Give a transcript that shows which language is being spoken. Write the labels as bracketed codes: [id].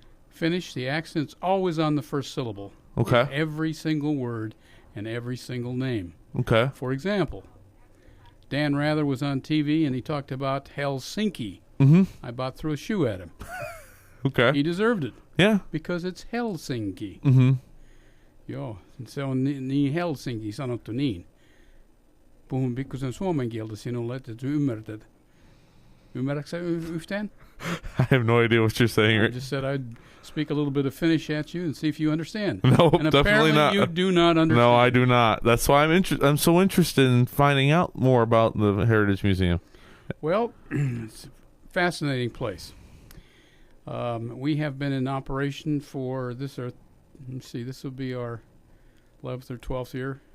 [en] Finnish, the accent's always on the first syllable. Okay. In every single word and every single name. Okay. For example, Dan Rather was on TV and he talked about Helsinki. Mm-hmm. I about threw a shoe at him. Okay. He deserved it Yeah. because it's Helsinki. Mm-hmm. [fi] Joo, se on niin Helsinki sanottu niin. Puhun pikkusen suomen kieltä sinulle, että ymmärrät. Ymmärrätkö sä yhtään? [en] I have no idea what you're saying. I just said I'd speak a little bit of Finnish at you and see if you understand. No, and definitely not. You do not understand. No, I do not. That's why I'm so interested in finding out more about the Heritage Museum. Well, it's a fascinating place. We have been in operation for this will be our 11th or 12th year.